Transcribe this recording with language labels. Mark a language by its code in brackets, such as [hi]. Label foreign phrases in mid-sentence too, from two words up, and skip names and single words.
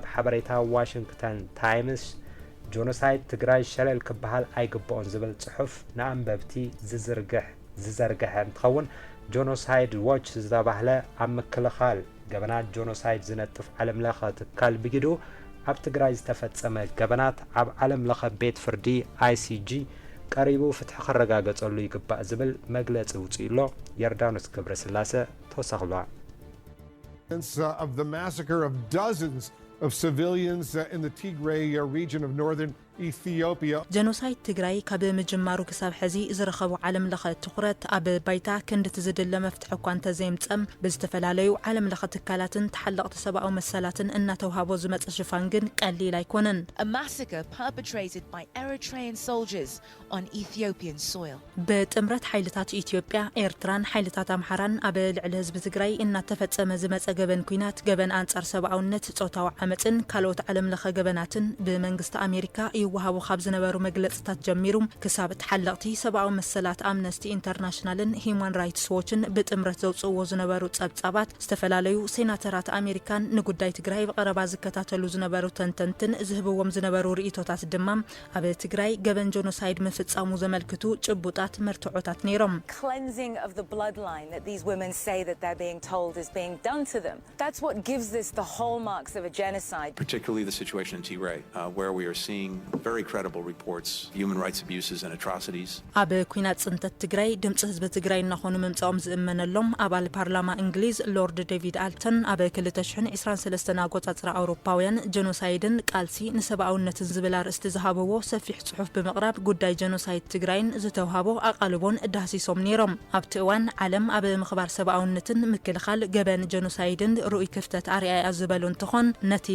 [ti] ሓበሬታ ዋሽንግተን ታይምስ ጆኖሳይድ ትግራይ ሸለል ክበሃል ኣይግብኦን ዝብል ጽሑፍ ንኣንበብቲ ዝዘርግሕ እንትኸውን ጆኖሳይድ ዎች ዝተባህለ ኣብ ምክልኻል ገበናት ጆኖሳይድ ዝነጥፍ ዓለም ለኸ ትካል ብጊዱ ኣብ ትግራይ ዝተፈጸመ ገበናት ኣብ ዓለም ለኸ ቤት ፍርዲ ICG ቀሪቡ ፍትሒ ክረጋገጸሉ ይግባእ ዝብል መግለጺ ውፅኢሎ የርዳኖስ ገብረስላሴ ተወሳኽሏ [en] of the massacre of dozens of civilians in the Tigray region of northern Ethiopia. [ti] جنوسايد تግራይ ካብ ምጅማሩ ክሳብ ሕዚ ዝረኸቡ ዓለም ለኸ ትኹረት ኣብ ባይታ ክንዲ ዝድለ መፍትሒ እኳ እንተዘይምፀም ብዝተፈላለዩ ዓለም ለኸ ትካላትን ተሓለቕቲ ሰብኣዊ መሰላትን እናተውሃቦ ዝመጽእ ሽፋን ግን ቀሊል ኣይኮነን [en] A massacre perpetrated by Eritrean soldiers on Ethiopian soil. [ti] በጥምረት ሓይልታት ኢትዮጵያ ኤርትራን ሓይልታት ኣምሓራን ኣብ ልዕሊ ህዝቢ ትግራይ እናተፈጸመ ዝመጸ ገበን ኩናት ገበን አንጻር ሰብኣውነት ጾታዊ ዓመፅን ካልኦት ዓለም ለኸ ገበናትን ብመንግስቲ ኣሜሪካ ይወሃቡ ካብ ዝነበሩ መግለጽታት ጀሚሩ ክሳብ ተሓለቕቲ ሰብኣዊ መሰላት ኣምነስቲ ኢንተርናሽናልን ሂውማን ራይትስ ዎችን ብጥምረት ዘውጽእዎ ዝነበሩ ጸብጻባት ዝተፈላለዩ ሴናተራት ኣሜሪካን ንጉዳይ ትግራይ ብቐረባ ዝከታተሉ ዝነበሩ ተንተንትን ዝህብዎም ዝነበሩ ርእይቶታት ድማ ኣብ ትግራይ ገበን ጆኖሳይድ ምፍጻሙ ዘመልክቱ ጭቡጣት መርትዖታት ነይሮም [en] Cleansing of the bloodline that these women say that they're being told is being done to them. That's what gives this the hallmarks of a genocide. Particularly the situation in Tigray, where we are seeing very credible reports, human rights abuses and atrocities. [ti] ኣብ ኩናት ጽንተት ትግራይ ድምጽ ህዝቢ ትግራይ እናኾኑ ምምጻኦም ዝእመነሎም ኣባል ፓርላማ እንግሊዝ ሎርድ ዴቪድ ኣልተን ኣብ 2023 ኣቆጻጽራ ኣውሮፓውያን ጀኖሳይድን ቃልሲ ንሰብኣውነትን ዝብል ኣርእስቲ ዝሃበዎ ሰፊሕ ጽሑፍ ብምቕራብ ጉዳይ ጀኖሳይድ ትግራይን ዝተውሃቦ ኣቓልቦን ዳህሲሶም ነይሮም ኣብቲ እዋን ዓለም ኣብ ምኽባር ሰብኣውነትን ምክልኻል ገበን ጀኖሳይድን ሩኡይ ክፍተት ኣርኣያ ዝበሉ እንትኾን ነቲ